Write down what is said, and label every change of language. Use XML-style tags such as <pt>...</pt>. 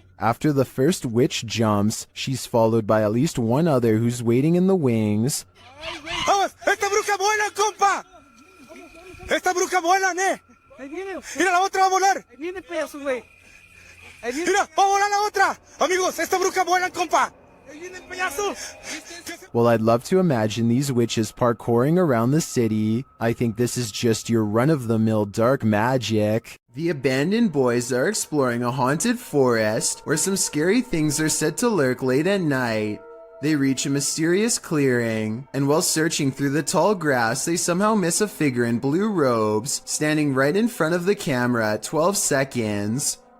<en>After the first witch jumps, she's followed by at least one other who's waiting in the wings.</en> <es>Vamos, esta bruja vuela, compa. Esta bruja vuela, ¿eh? Mira, la otra va a volar. Ahí viene pedazo, güey. Mira, va a volar la otra. Amigos, esta bruja vuela, compa. Ahí viene el payaso.</es> <en>Well, I'd love to imagine these witches parkouring around the city. I think this is just your run-of-the-mill dark magic. The abandoned boys are exploring a haunted forest where some scary things are said to lurk late at night. They reach a mysterious clearing, and while searching through the tall grass, they somehow miss a figure in blue robes, standing right in front of the camera at 12 seconds.</en>